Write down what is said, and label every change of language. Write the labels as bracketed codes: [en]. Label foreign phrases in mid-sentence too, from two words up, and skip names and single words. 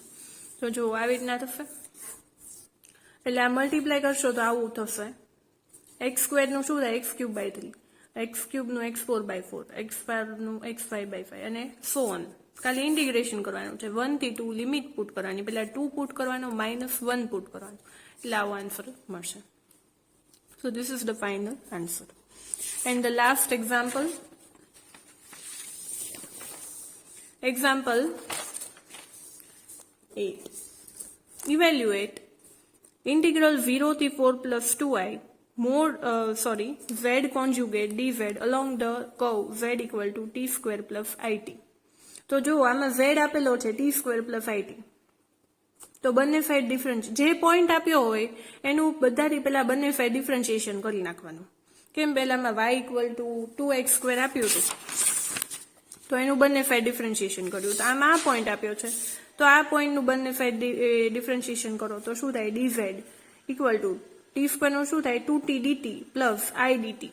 [gu] તો જો આવી રીતના થશે, એટલે આ મલ્ટીપ્લાય કરશો તો આવું થશે, x સ્ક્વેર નું શું થાય, [en] x cube by 3, [gu] x ક્યુબ નું x4 બાય 4, x5 નું x5 બાય 5, અને [en] so on. [gu] ખાલી ઇન્ટિગ્રેશન કરવાનું છે, 1 થી 2 લિમિટ પુટ કરવાની, પેલા 2 પુટ કરવાનો, -1 પુટ કરવાનું, એટલે આવો આન્સર મળશે. [en] So this is the final answer. And the last example, example 8. Evaluate integral 0 થી 4 plus 2i z conjugate dz along the curve z equal to t square plus it. [gu] તો જો આમાં z આપેલો છે [en] t square plus it, [gu] તો બંને સાઈડ ડિફરન્સ, જે પોઈન્ટ આપ્યો હોય એનું બધાથી પહેલા બંને સાઈડ ડિફરન્શિએશન કરી નાખવાનું. કેમ, પહેલામાં y [en] equal to 2x square [gu] આપ્યું હતું તો એનું બંને સાઈડ ડિફરન્શિએશન કર્યું, તો આમાં આ પોઈન્ટ આપ્યો છે તો આ પોઈન્ટનું બંને સાઈડ ડિફરન્શિએશન કરો તો શું થાય, dz [en] equal to t square [gu] નું શું થાય, [en] 2t dt plus i dt.